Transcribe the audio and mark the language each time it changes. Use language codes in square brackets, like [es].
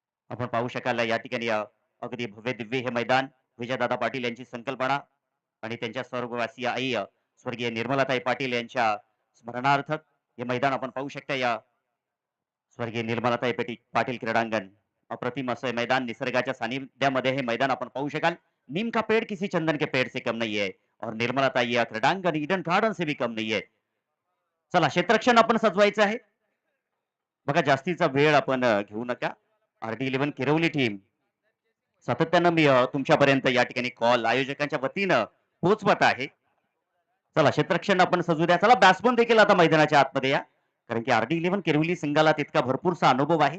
[mr] आपण पाहू शकाल या ठिकाणी अगदी भव्य दिव्य हे मैदान, विजयदादा पाटील यांची संकल्पना आणि त्यांच्या स्वर्गवासी आई स्वर्गीय निर्मलाताई पाटील यांच्या स्मरणार्थ हे मैदान आपण पाहू शकता. या स्वर्गीय निर्मलाताई पाटील क्रीडांगण, अप्रतिम असं मैदान, निसर्गाच्या सानिध्यामध्ये हे मैदान आपण पाहू शकाल. [hi] नीम का पेड़ किसी चंदन के पेड़ से कम नहीं है और निर्मलाताई या क्रीडांगण ईडन गार्डन से भी कम नहीं है. [mr] चला क्षेत्ररक्षण आपण सजवायचं आहे बघा, जास्तीचा वेळ आपण घेऊ नका. आरडी 11 किरवली टीम सातत्यानं मी तुमच्यापर्यंत या ठिकाणी कॉल आयोजकांच्या वतीनं पोहोचवत आहे. चला क्षेत्ररक्षण आपण सजू द्या. चला बॅट्समन देखील आता मैदानाच्या आतमध्ये या, कारण की आरडी 11 किरवली संघाला तितका भरपूरसा अनुभव आहे.